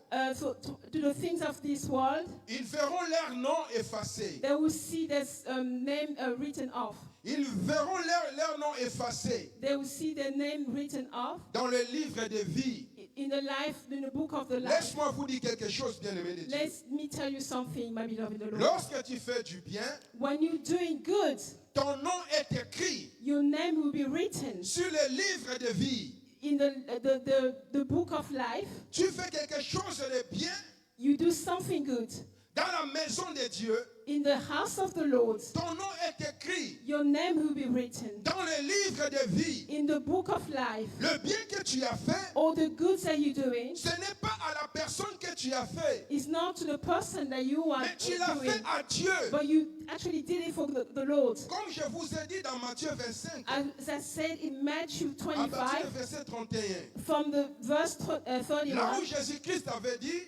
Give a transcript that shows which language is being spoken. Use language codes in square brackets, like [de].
[en] to the things of this world, [fr] ils verront leur nom effacé. [en] they will see this name written off. [fr] Ils verront leur nom effacé [en] They will see their name written off [fr] dans le livre de vie. [en] in the book of the life. [fr] Laisse-moi vous dire quelque chose, bien-aimé de Dieu. [en] Let me tell you something, my beloved in the Lord. [fr] Lorsque tu fais du bien, [en] When you're doing good, [fr] ton nom est écrit [en] your name will be written [fr] sur le livre de vie. [en] in the book of life. [fr] Tu fais quelque chose de bien [en] You do something good [fr] dans la maison de Dieu. [en] in the house of the Lord. [fr] Ton nom est écrit [en] Your name will be written [fr] dans le livre de vie. [en] in the book of life. [fr] Le bien que tu as fait, [en] All the goods that you're doing [fr] ce n'est pas à la personne que tu as fait, [en] is not to the person that you are [fr] mais tu l'as [en] doing, [fr] fait à Dieu. [en] but you actually did it for the Lord. [fr] Comme je vous ai dit dans Matthieu 25, [en] As I said in Matthew [fr] à partir [en] 25, [fr] du verset 31, [en] from the verse [fr] là [en] 31, [fr] où Jésus-Christ avait dit,